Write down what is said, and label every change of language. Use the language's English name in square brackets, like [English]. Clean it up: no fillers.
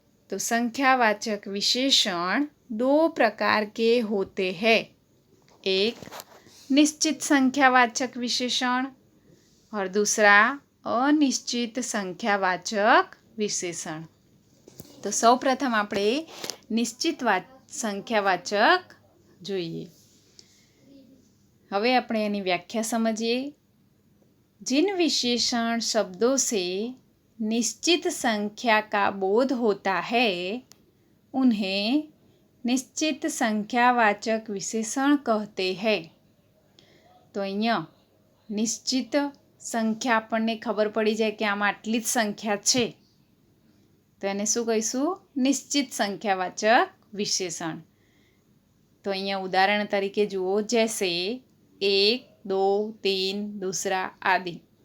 [Hindi] तो संख्यावाचक विशेषण 2 प्रकार के होते हैं. एक निश्चित संख्यावाचक विशेषण और दूसरा अनिश्चित संख्यावाचक विशेषण. [Gujarati] तो સૌપ્રથમ આપણે નિશ્ચિત સંખ્યાવાચક જોઈએ. હવે આપણે એની વ્યાખ્યા સમજીએ. [Hindi] जिन विशेषण शब्दों से निश्चित संख्या का बोध होता है उन्हें निश्चित संख्यावाचक विशेषण कहते हैं. [Gujarati] तो અહીંયા નિશ્ચિત સંખ્યા આપણને ખબર પડી જાય કે આમાં આટલી જ સંખ્યા છે તો એને શું કહીશું? નિશ્ચિત સંખ્યાવાચક વિશેષણ. તો અહીંયા ઉદાહરણ તરીકે જુઓ, [Hindi] જૈસે 1, 2, 3, दूसरा आदि.